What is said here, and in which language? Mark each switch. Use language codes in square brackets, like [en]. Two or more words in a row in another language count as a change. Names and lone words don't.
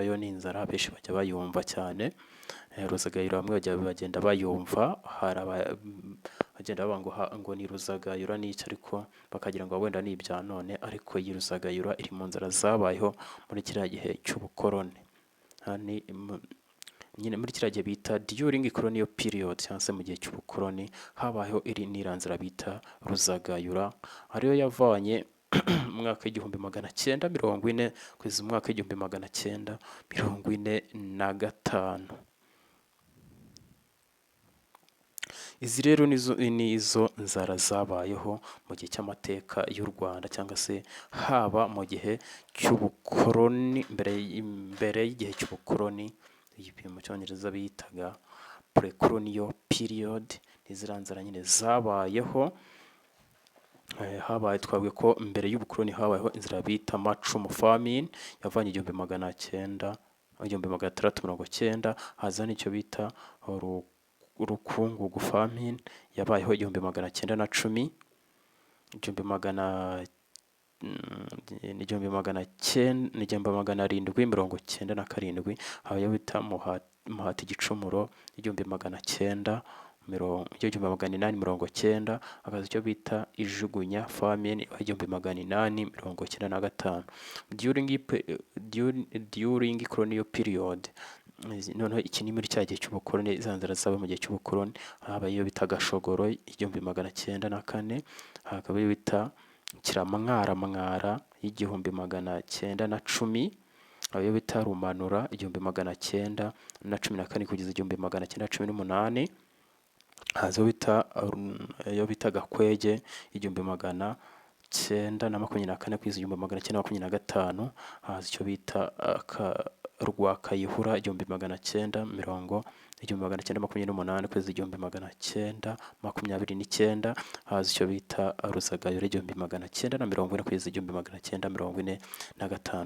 [rw] Yo ni inzara benshi bajya bayumva cyane. Ruzagayura bamwe bagenda bayumva. Bagenda bavuga ngo ni ruzagayura n'icyo, ariko bakagira ngo wenda ni ibya none. Ariko iyi ruzagayura iri mu nzara zabayeho muri kiriya gihe cy'ubukoroni. Nyine muri kiriya gihe bita [en] during colonial period [rw] cyangwa se mu gihe cy'ubukoroni habayeho iriya nzara bita ruzagayura. Ariyo yavanye mu mwaka w'1940 kugeza mu mwaka w'1945. Izi rero ni izo nzara zabayeho mu gihe cy'amateka y'u Rwanda cyangwa se haba mu gihe cy'ubukoroni. Mbere y'igihe cy'ubukoroni, igipimo mu cyongereza bitaga [en] pre-colonial period. [rw] N'iziriya nzara nyine zabayeho. Twavuga ko mbere y'ubukoroni habayeho inzara bita macumu famine yavanye 1690. Haza n'icyo bita rukungugu famine yabayeho 1910. 1797 habayeho bita muhata igicumuro 1890. Hakaza icyo bita ijugunya famine 1895. [en] During colonial period. [rw] Noneho iki ni muri cya gihe cy'ubukoroni. Za nzara zaba mu gihe cy'ubukoroni habaye iyo bita gashogoro 1904. Hakaba iyo bita kiramwara 1910. ayo bita Rumanura 1914 kugeza 1918, haza ayo bita Gakwege 1924 kugeza 1925, haza icyo bita Rwakayihura 1928 kugeza 1929, haza icyo bita Ruzagayura 1940 kugeza 1945.